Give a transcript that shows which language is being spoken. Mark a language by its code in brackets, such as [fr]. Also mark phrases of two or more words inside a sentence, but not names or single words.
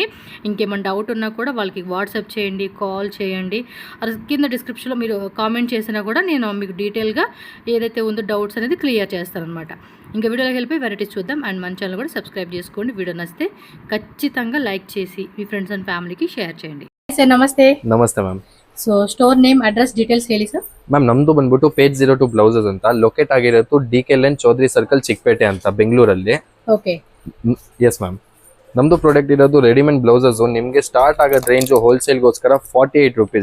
[te] ఇంకేమైనా డౌట్ ఉన్నా కూడా వాళ్ళకి వాట్సాప్ చేయండి, కాల్ చేయండి. కింద డిస్క్రిప్షన్లో మీరు కామెంట్ చేసినా కూడా నేను మీకు డీటెయిల్గా ఏదైతే ఉందో డౌట్స్ అనేది క్లియర్ చేస్తారనమాట. ఇంకా వీడియోలోకి వెళ్ళిపోయి వెరైటీస్ చూద్దాం. అండ్ మన ఛానల్ కూడా సబ్స్క్రైబ్ చేసుకోండి. వీడియో నచ్చితే ఖచ్చితంగా లైక్ చేసి మీ [en] friends and family [te] ಶೇರ್ చేయండి. [kn] ಸರ್ ನಮಸ್ತೆ. ನಮಸ್ತೆ ಮ್ಯಾಮ್. ಸೊ [en] store name address details [kn] ಹೇಳಿ ಸರ್. ಮ್ಯಾಮ್ ನಮ್ದು ಬಂದ್ಬಿಟ್ಟು ಪೇಜ್ 02 ಬ್ಲೌಸಸ್ ಅಂತ ಲೊಕೇಟ್ ಆಗಿರೋದು DK ಲೈನ್ ಚೌಧರಿ ಸರ್ಕಲ್ ಚಿಕ್ಕಪೇಟೆ ಅಂತ ಬೆಂಗಳೂರಲ್ಲಿ. ಓಕೆ. [en] yes ma'am. [kn] ನಮ್ದು ಪ್ರಾಡಕ್ಟ್ ಇರೋದು [en] readymade blouses. [kn] ನಿಮಗೆ ಸ್ಟಾರ್ಟ್ ಆಗೋ [en] range wholesale [kn] ಗೋಸ್ಕರ 48 ರೂಪೀಸ್.